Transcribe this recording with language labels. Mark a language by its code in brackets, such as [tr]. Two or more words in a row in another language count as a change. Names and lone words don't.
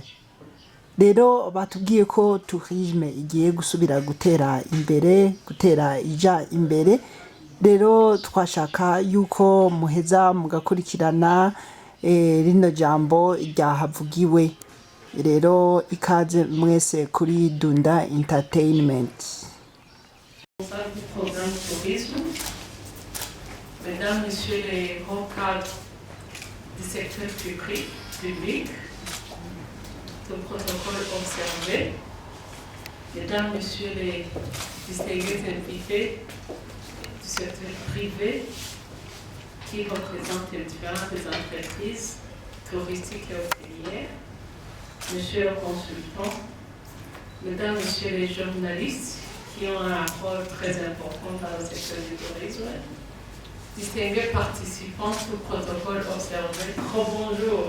[rn] Rero batubwiye ko tourisme igiye gusubira gutera ija imbere. Rero twashaka yuko muheza mugakurikirana rino jambo ryahavugiwe. Rero ikaze mwese kuri Dunda Entertainment. [fr] Responsable du programme tourisme, mesdames, messieurs les hauts cadres du secteur public, le protocole observé, mesdames, messieurs les distingués invités du secteur privé qui représentent les différentes entreprises touristiques et hôtelières, messieurs les consultants, mesdames, messieurs les journalistes qui ont un rôle très important dans le secteur du tourisme, distingués participants au protocole observé, bonjour.